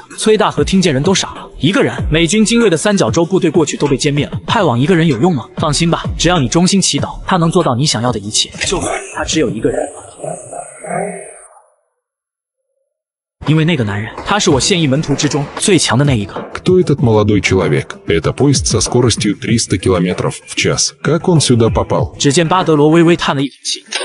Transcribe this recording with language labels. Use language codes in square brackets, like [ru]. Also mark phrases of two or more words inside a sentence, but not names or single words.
[zh] 崔大和听见人都傻了，一个人，美军精锐的三角洲部队过去都被歼灭了，派往一个人有用吗？放心吧，只要你衷心祈祷，他能做到你想要的一切。就算他只有一个人，因为那个男人，他是我现役门徒之中最强的那一个。 [ru] Кто этот молодой человек? Это поезд со скоростью 300 км в час. Как он сюда попал? [zh] 只见巴德罗微微叹了一口气。